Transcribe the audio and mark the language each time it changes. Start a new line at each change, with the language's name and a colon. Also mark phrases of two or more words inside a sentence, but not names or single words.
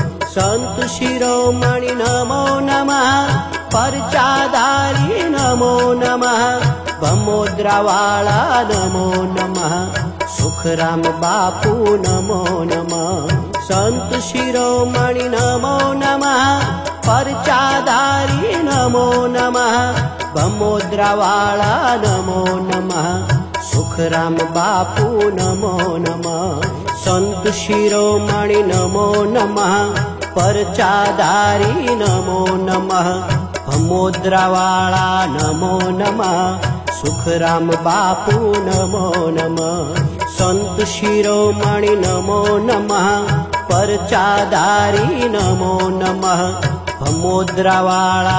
Sanskrit: संत शिरोमणि नमो नमः, परचाधारी नमो नमः, भमोद्रावाळा नमो नमः, सुखराम बापू नमो नमः। संत शिरोमणि नमो नमः, परचाधारी नमो नमः, ભમોદરાવાળા નમો નમઃ સુખરામ બાપુ નમો નમઃ સંત શિરોમણિ નમો નમઃ પરચાધારી નમો નમઃ ભમોદરાવાળા નમો નમઃ સુખરામ બાપુ નમો નમઃ સંત શિરોમણિ નમો નમઃ પરચાધારી નમો નમઃ ભમોદરાવાળા